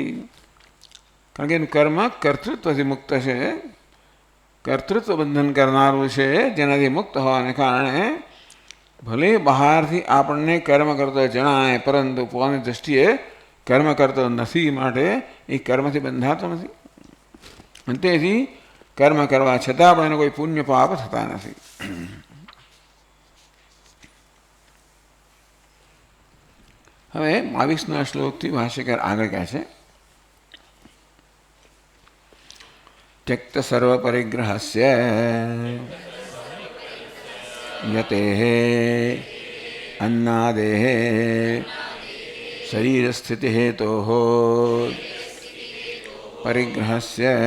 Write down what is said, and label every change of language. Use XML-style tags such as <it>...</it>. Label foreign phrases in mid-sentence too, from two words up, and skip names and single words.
<gu>કારણ કે એનું કર્મ કર્તૃત્વથી મુક્ત છે, કર્તૃત્વ બંધન કરનારું છે, જેનાથી મુક્ત હોવાને કારણે ભલે બહારથી આપણને કર્મ કરતો જણાય પરંતુ પોતાની દૃષ્ટિએ કર્મ કરતો નથી, માટે એ કર્મથી બંધાતો નથી. અને તેથી કર્મ કરવા છતાં પણ એને કોઈ પુણ્ય પાપ થતા નથી. હવે 22ના શ્લોકથી ભાષ્યકાર આગળ કહે છે,</gu> <sa>त्यक्त सर्व परिग्रहस्य यतेः अन्नादेः शरीर स्थिति हेतोः परिग्रहस्य</sa>